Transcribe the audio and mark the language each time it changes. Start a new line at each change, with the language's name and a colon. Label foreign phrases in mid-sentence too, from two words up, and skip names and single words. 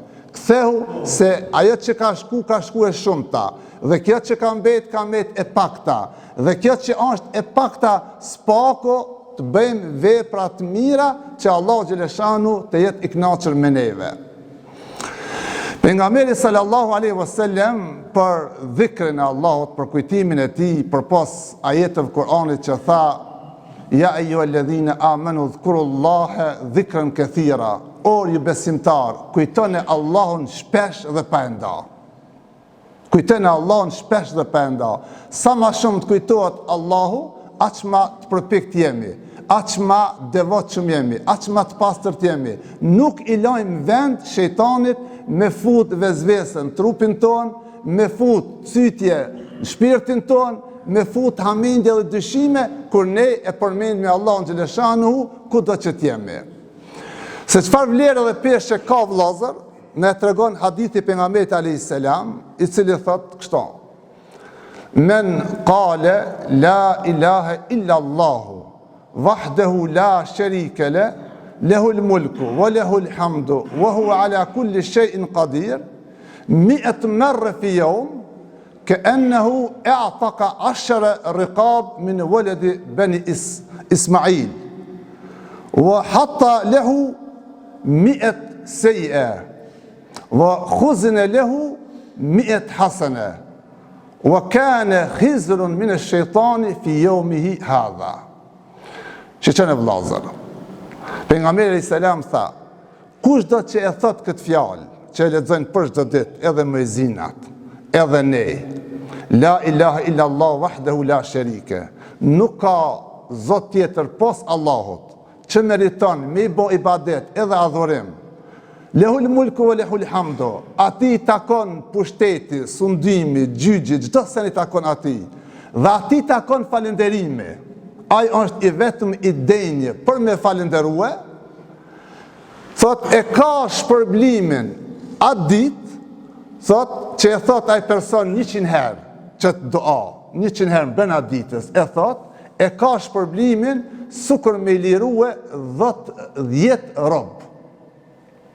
Albanian: Kthehu se ajo që ka shku e shumëta, dhe kjo që ka mbet e pakta, dhe kjo që është e pakta spako të bëjmë vepra të mira që Allahu xhaleshanu të jetë i kënaqur me neve. Pejgamberi
Arabic: صلى الله عليه وسلم
Albanian: për dhikrin e Allahut, për kujtimin e tij, përpas ajeteve të Kuranit që tha
Arabic: يا أيها الذين آمنوا اذكروا الله ذكرا كثيرا.
Albanian: O ju besimtar, kujtoni Allahun shpesh dhe pa e nda. Kujtoni Allahun shpesh dhe pa e nda. Sa ma shumë të kujtohet Allahu, aq ma të përpikt jemi, aq ma devotshëm jemi, aq ma të pastërt jemi. Nuk i lajmë vend shejtanit me fut vezvesën trupin ton, me fut cytje në shpirtin ton, me fut hamendje dhe dyshime, kur ne e përmend me Allahun xhaleshanuhu kudo që t'jemi. Se çfarë vlerë dhe peshë ka vllazër, ne tregon hadithi pejgamberit
Arabic: عليه السلام,
Albanian: i cili thot kështu:
Arabic: من قال لا إله إلا الله وحده لا شريك لا له الملك وله الحمد وهو على كل شيء قدير 100 مرة في يوم كأنه اعتق 10 رقاب من ولد بني إسماعيل وحط له 100 سيئة وخزن له 100 حسنة وكان خزر من الشيطان في يومه هذا.
Albanian: Shqeqen e vllazër, pejgamberi selam tha, kushdo që e thot këtë fjalë, që e lexojnë për çdo ditë, edhe muezinat, edhe ne,
Arabic: لا إله إلا الله وحده لا شريك,
Albanian: nuk ka zot tjetër pos Allahut që meriton me i bo ibadet edhe adhurim.
Arabic: له الملك وله الحمد,
Albanian: ati takon pushteti, sundimi, gjyqi, çdo sen i takon ati, dhe ati takon falenderimi. Ai është i vetëm i denjë për me falenderue, thot e ka shpërblimin atë ditë, thot që e thot ai person 100 herë që të dua, 100 herë brenda ditës, e thot e ka shpërblimin sukur me lirue 10 rob.